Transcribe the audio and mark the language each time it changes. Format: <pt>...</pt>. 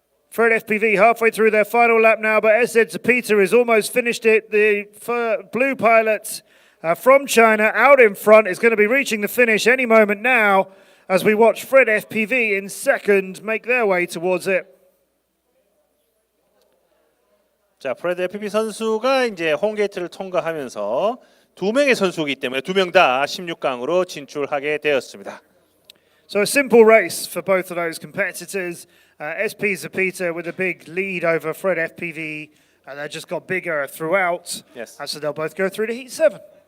<en>Fred FPV halfway through their final lap now, but SZ Zapita has almost finished it. The blue pilot from China out in front is going to be reaching the finish any moment now as we watch Fred FPV in second make their way towards it.</en> <ko>자, 프레드 FPV 선수가 이제 홈게이트를 통과하면서 2명의 선수이기 때문에 2명 다 16강으로 진출하게 되었습니다.</ko> <en>So a simple race for both of those competitors. SP Zapita with a big lead over Fred FPV, and they just got bigger throughout. Yes. And so they'll both go through to heat 7.</en>